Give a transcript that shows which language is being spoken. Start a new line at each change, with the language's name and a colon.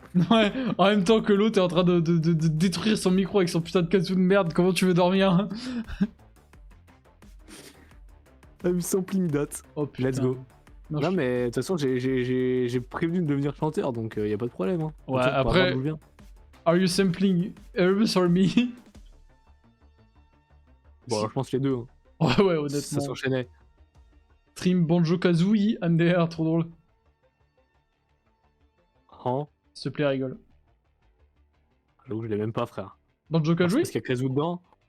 French: Ouais, en même temps que l'autre est en train de détruire son micro avec son putain de kazoo de merde, comment tu veux dormir?
English: I'm sampling that.
French: Oh putain.
English: Let's go.
French: Non, mais de toute façon j'ai prévenu de devenir chanteur donc y a pas de problème hein. Ouais après...
English: Are you sampling Erebus or me?
French: Bon je pense les deux hein. Ouais honnêtement. Ça s'enchaînait. Stream Banjo Kazooie MDR, trop drôle. Hein? S'il te plaît rigole. J'avoue je l'ai même pas frère. Banjo Kazooie? Parce qu'il y a Kazoo dedans.